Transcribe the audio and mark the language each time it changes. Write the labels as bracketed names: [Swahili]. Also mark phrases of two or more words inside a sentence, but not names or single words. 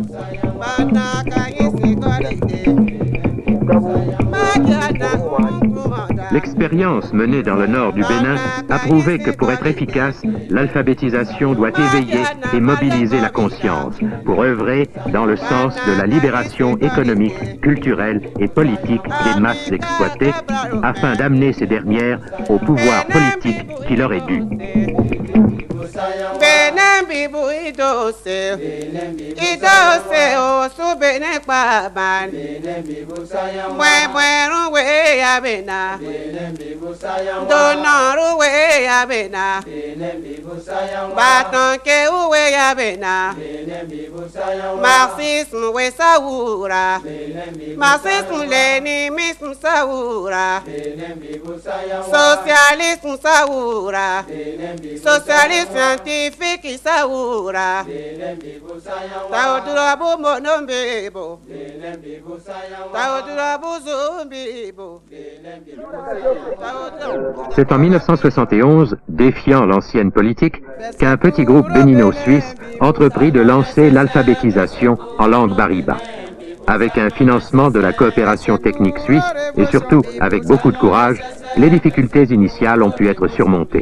[French] L'expérience menée dans le nord du Bénin a prouvé que pour être efficace, l'alphabétisation doit éveiller et mobiliser la conscience pour œuvrer dans le sens de la libération économique, culturelle et politique des masses exploitées afin d'amener ces dernières au pouvoir politique qui leur est dû. [Baatonum] Benin bibu idose o su benin kpaban mweru we ya bena donoru we ya bena batonke we ya bena marxisme we saura [French] marxisme leninisme [Baatonum] saura socialisme saura [French] socialisme scientifique [Baatonum] saura taudura bu monombebo taudura bu zumbibo. [French] C'est en 1971, défiant l'ancienne politique, qu'un petit groupe bénino-suisse entreprit de lancer l'alphabétisation en langue bariba. Avec un financement de la coopération technique suisse et surtout avec beaucoup de courage, les difficultés initiales ont pu être surmontées.